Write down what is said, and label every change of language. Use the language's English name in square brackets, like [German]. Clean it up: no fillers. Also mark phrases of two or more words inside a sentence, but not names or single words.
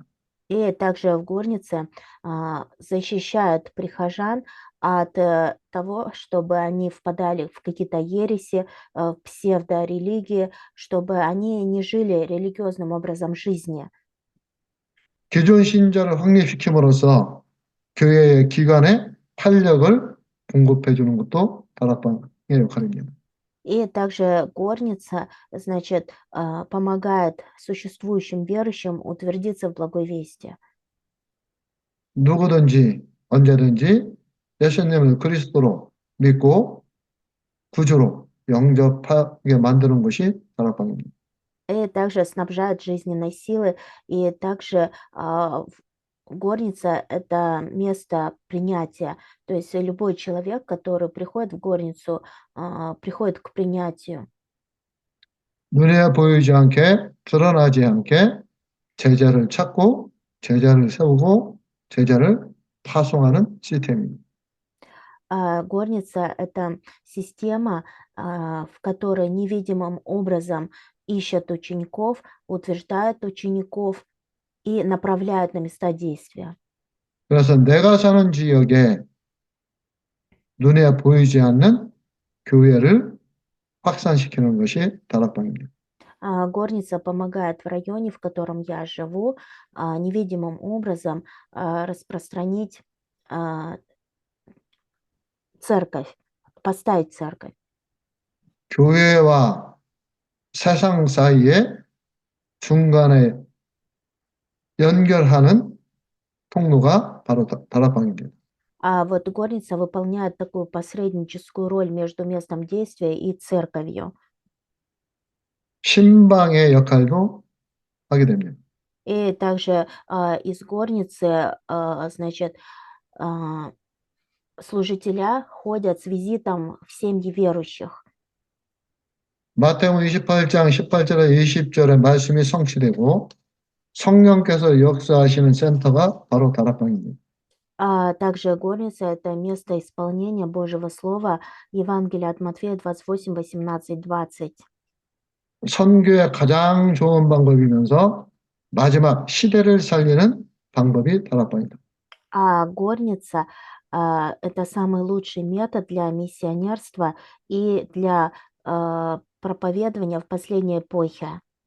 [Russian] И также в горнице защищают прихожан от того, чтобы они впадали в какие-то ереси, псевдорелигии, чтобы они не жили религиозным образом жизни. [Korean] 기존 신자를 확립시킴으로써 교회의 기관에 활력을 공급해 주는 것도 다락방의 역할입니다. [Russian] И также горница, значит, помогает существующим верующим утвердиться в благой вести. [Korean] 누구든지 언제든지 예수님을 그리스도로 믿고 구주로 영접하게 만드는 것이 다락방입니다. [Russian] И также снабжает жизненной силой, и также горница– это место принятия. То есть любой человек, который приходит в горницу, приходит к принятию. [Korean] 눈에 보이지 않게 드러나지 않게 제자를 찾고 제자를 세우고 제자를 파송하는 시스템입니다. [Russian] Горница– это система, в которой невидимым образом ищут учеников, утверждают учеников и направляют на места действия. [Korean] 그래서 내가 사는 지역에 눈에 보이지 않는 교회를 확산시키는 것이 다락방입니다. [Russian] Горница помогает в районе, в котором я живу, невидимым образом распространить церковь, поставить церковь. [Korean] 교회와 세상 사이에 중간에 연결하는 통로가 바로 다락방입니다. [Russian] Вот горница выполняет такую посредническую роль между местом действия и церковью. [Korean] 신방의 역할도 하게 됩니다. [Russian] И также из горницы, значит, служителя ходят с визитом в семьи верующих. [Korean] 마태복음 28장 18절에 20절에 말씀이 성취되고 성령께서 역사하시는 센터가 바로 다락방입니다. [Russian] Также горница– это место исполнения Божьего Слова, Евангелие от Матфея 28, 18, 20. [Korean] 선교의 가장 좋은 방법이면서 마지막 시대를 살리는 방법이 다락방이다. [Russian] Горница– это самый лучший метод для миссионерства и для проповедования в последней эпохе.